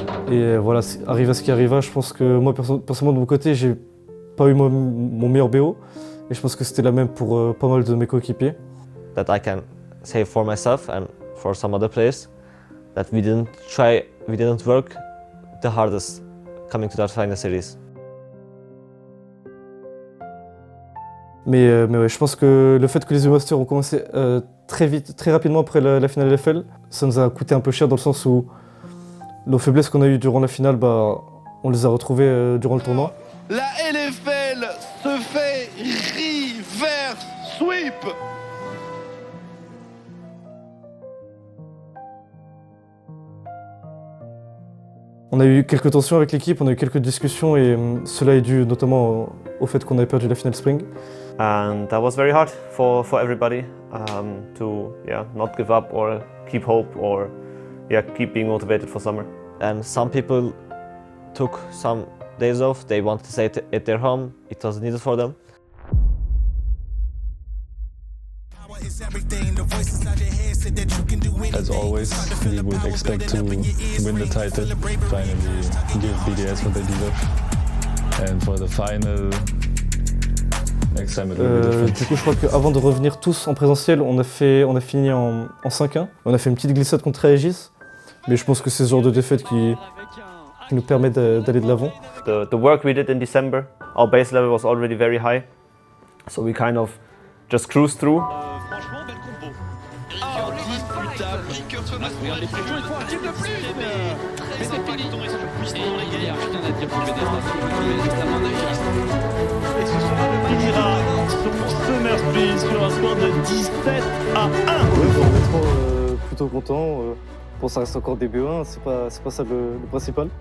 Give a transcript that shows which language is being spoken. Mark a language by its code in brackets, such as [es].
[fr] Et voilà, arriva ce qui arriva, je pense que moi personnellement de mon côté, j'ai pas eu mon meilleur BO. Et je pense que c'était la même pour pas mal de mes coéquipiers. [en] That I can say for myself and for some other players that we didn't work the hardest coming to that final series. [fr] Mais ouais, je pense que le fait que les Masters ont commencé très vite, très rapidement après la finale LFL, ça nous a coûté un peu cher dans le sens où nos faiblesses qu'on a eues durant la finale, on les a retrouvées durant le tournoi. La LFL se fait reverse sweep. On a eu quelques tensions avec l'équipe, on a eu quelques discussions et cela est dû notamment au fait qu'on avait perdu la finale Spring. [en] And that was very hard for everybody to not give up or keep hope or keep being motivated for summer. And some people took some days off, they wanted to stay at their home, it was needed for them. As always, we would expect to win the title, finally give BDS what they deserve. And for the final, next time it will be different. [fr] Du coup, je crois qu'avant de revenir tous en présentiel, on a fini en 5-1. On a fait une petite glissade contre Aegis, mais je pense que c'est ce genre de défaite qui nous permet d'aller de l'avant. [en] The work we did in December, our base level was already very high, so we kind of just cruised through. [fr] Franchement, belle combo. Indiscutable. Ricker se masse bien les pigeons, il faut un kill de plus. Mais c'est pas les tons, ils sont puissants dans les guerres. Rien à dire pour le BDS, Et ce sera le finira son Summer Split sur un score de 17 à 1. Ouais, honnêtement, plutôt content. Bon, ça reste encore des BE1, c'est pas ça le principal.